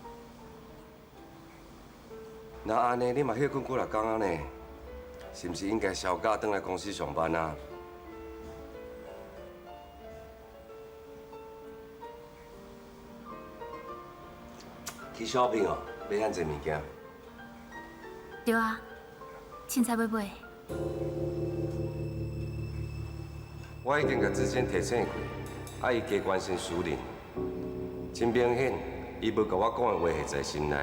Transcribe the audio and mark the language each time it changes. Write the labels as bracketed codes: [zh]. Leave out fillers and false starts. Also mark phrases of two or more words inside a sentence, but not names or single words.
[nan] 那安尼，你嘛休困几若工啊呢？是毋是应该休假转来公司上班啊？去 shopping 哦，买遐济物件。对啊，凊彩要买。我已经甲志坚提醒过，伊加关心私人。真明显，伊无甲我讲的话下在心内。